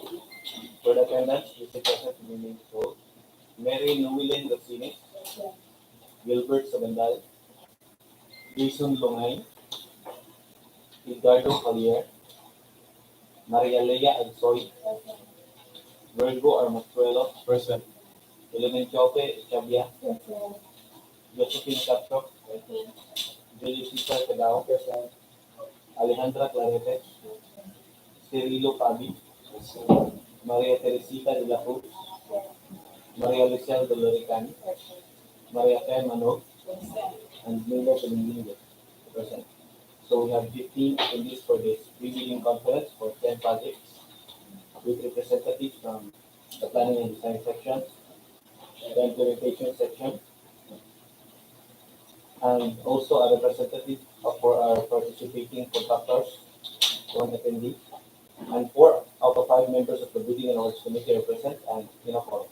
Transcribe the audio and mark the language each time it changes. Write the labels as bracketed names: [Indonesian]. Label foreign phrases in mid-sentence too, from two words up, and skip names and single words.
[English] For the attendance, Mr. President, remain told. Mary Llewellyn Racines, Gilbert Sabandal, Jason Longay, Edgardo Collier, Maria Lea Agsoy, Virgo Armazuelo, present. Elementiope Chabia, Josephine Capcho, Julio Cesar Cadao, present. Alejandra Clarete, Cirilo Pabi, Maria Teresita de la Cruz, Maria Lucel Dolorican, Maria Fe Manog, and Milo Pelingindo, present. So we have 15 attendees for this pre-meeting conference for 10 projects with representatives from the planning and design section, the implementation section, and also a representative for our participating contractors, one attendee, and 4 out of 5 members of the bidding and awards committee are present and in a forum.